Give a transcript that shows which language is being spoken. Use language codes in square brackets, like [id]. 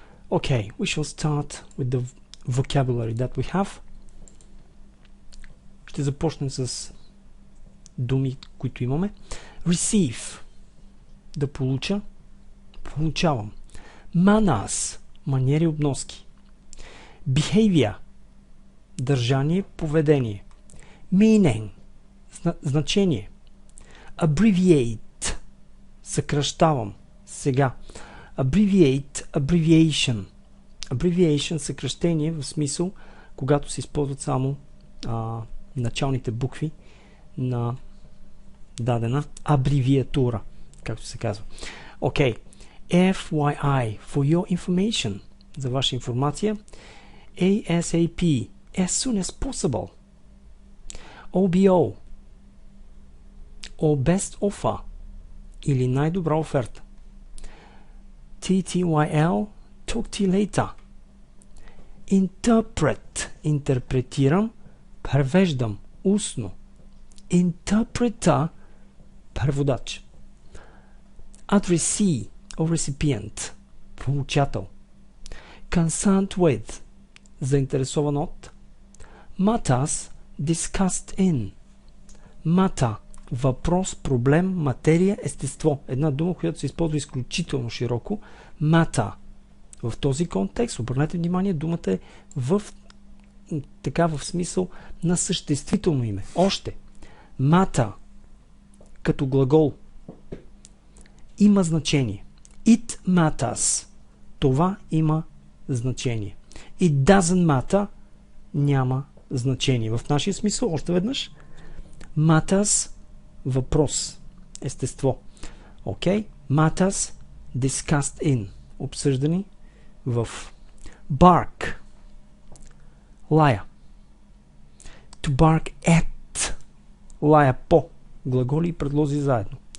[en] Okay, we shall start with the vocabulary that we have. [bg] Ще започнем с думи, които имаме. Receive. Да получа. Получавам. Manners. Маниери, обноски. Behavior. Държание, поведение. Meaning. Значение. Abbreviate. Съкращавам. Сега. [en] Abbreviate, abbreviation. [bg] Abbreviation, съкращение в смисъл, когато се използват само началните букви на дадена абревиатура, както се казва. [en] Okay. FYI, for your information. [bg] За ваша информация. [en] ASAP, as soon as possible. OBO, or best offer, [bg] или най-добра оферта. [en] TTYL, talk to you later. [bg] Interpret, интерпретирам, превеждам, устно. [en] Interpreter, [bg] преводач. [en] Addressee, or recipient, [bg] получател. [en] Concerned with, [bg] заинтересован от. [en] Matters, discussed in. [bg] Matter, въпрос, проблем, материя, естество. Една дума, която се използва изключително широко. [en] Matter. [bg] В този контекст, обърнете внимание, думата е в смисъл на съществително име. Още. Matter, като глагол, има значение. [en] It matters. [bg] Това има значение. [en] It doesn't matter. [bg] Няма значение. В нашия смисъл, още веднъж, matters, въпрос, естество. [en] Okay? Matters, discussed in, [bg] обсъждани в. Bark, лая. [en] To bark at, [bg] лая по, глаголи и предлози заедно.